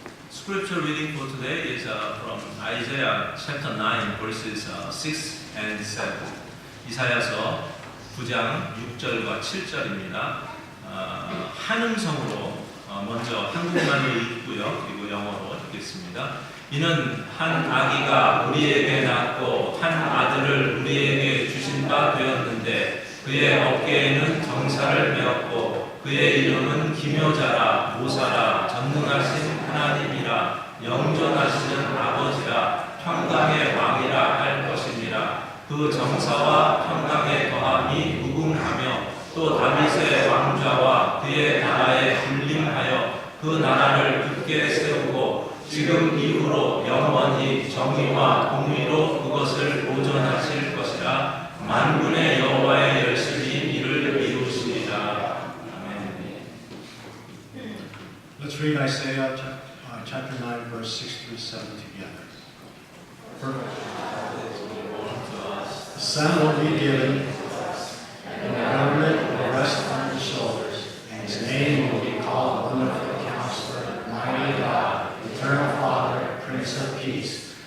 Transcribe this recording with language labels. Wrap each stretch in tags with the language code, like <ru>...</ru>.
<en>scripture reading for today is from Isaiah chapter 9 verses 6 and 7.</en> <ko>이사야서 9장 6절과 7절입니다. 한 음성으로 먼저 한국말로 읽고요. 그리고 영어로 읽겠습니다. 이는 한 아기가 우리에게 낳고 한 아들을 우리에게 주신 바 되었는데 그의 어깨에는 정사를 메었고 그의 이름은 기묘자라 모사라 전능하신 하나님이라 영존하시는 아버지라 평강의 왕이라 할 것이니라. 그 정사와 평강의 더함이 무궁하며 또 다윗의 왕좌와 그의 나라에 군림하여 그 나라를 굳게 세우고 지금 이후로 영원히 정의와 공의로 그것을 보존하실 것이라. 만군의 여호와의 열심히 이를 이루시리라. 아멘.</ko> <en>Let's read Isaiah chapter 9 verse 6 through 7 together. The Son will be given, and the government will rest on his shoulders, and his name will be called Wonderful Counselor, Mighty God, Eternal Father, Prince of Peace.</en>